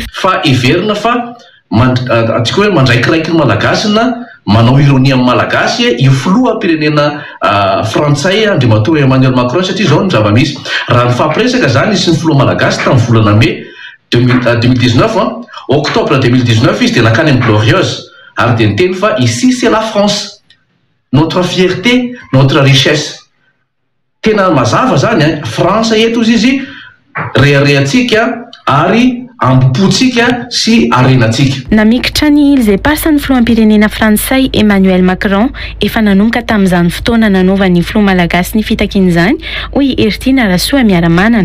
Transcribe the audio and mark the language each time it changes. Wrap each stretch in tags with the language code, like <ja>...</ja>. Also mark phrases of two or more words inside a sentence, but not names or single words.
<mg>Fa iverina fa atsika hoe mandraikiraiky ny malagasy na manao ironia amin'ny malagasy io filoham-pirenena frantsay Andriamatoa Emmanuel Macron satria zao ny zava-misy raha ny fampiresaka zany izy sy ny filoha malagasy tamin'ny volana mai 2019 octobre 2019 izy dia nakany amin'ny glorieuse ary dia niteny fa</mg> <fr>ici c'est la France, notre fierté, notre richesse.</fr> <mg>Tena mazava zany Frantsa eto izy reharehantsika ary ambopotsika sy arenatsika. Namikitra ny</mg> <fr>îles éparses</fr> <mg>ny filoham-pirenena frantsay Emmanuel Macron efa nanomboka tamin'izany fotoana nanaovany filoha malagasy ny fitakin'izany hoy Ertina Rasoamiaramanana.</mg>